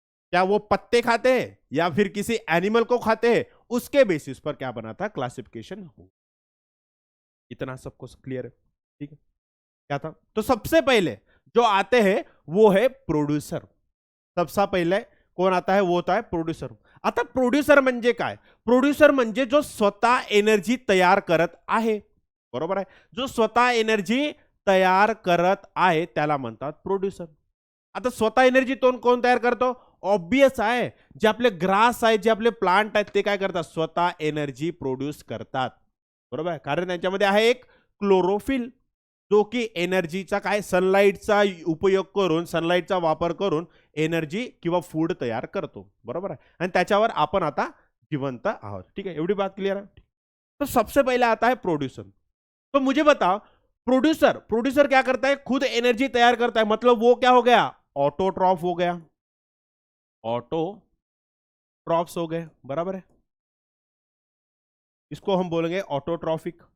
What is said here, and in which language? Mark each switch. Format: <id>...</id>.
<hi>क्या वो पत्ते खाते हैं या फिर किसी एनिमल को खाते हैं, उसके बेसिस पर क्या बना था, क्लासिफिकेशन हो। इतना सबको क्लियर है? ठीक है, क्या था? तो सबसे पहले जो आते हैं वो है प्रोड्यूसर। सबसे पहले कोण आता है? वो होता है प्रोड्यूसर।</hi> <mr>आता प्रोड्यूसर म्हणजे काय? प्रोड्यूसर म्हणजे जो स्वतः एनर्जी तयार करत आहे, बरोबर आहे, जो स्वतः एनर्जी तयार करत आहे त्याला म्हणतात प्रोड्यूसर। आता स्वतः एनर्जी कोण तयार करतो? ऑब्वियस आहे, जे आपले ग्रास आहेत, जे आपले प्लांट आहेत, ते काय करतात? स्वतः एनर्जी प्रोड्यूस करतात, बरोबर आहे, कारण त्यांच्यामध्ये आहे एक क्लोरोफिल, जो की एनर्जीचा काय सनलाईटचा उपयोग करून, सनलाईटचा वापर करून एनर्जी किंवा फूड तयार करतो, बरोबर आहे, आणि त्याच्यावर आपण आता जिवंत आहोत।</mr> <hi>ठीक है, एवढी बात क्लियर है? तो सबसे पहले आता है प्रोड्यूसर। तो मुझे बताओ, प्रोड्यूसर प्रोड्यूसर क्या करता है? खुद एनर्जी तैयार करता है, मतलब वो क्या हो गया? ऑटोट्रॉफ हो गया, ऑटोट्रॉफ्स हो गए, बराबर है, इसको हम बोलेंगे ऑटोट्रॉफिक।</hi>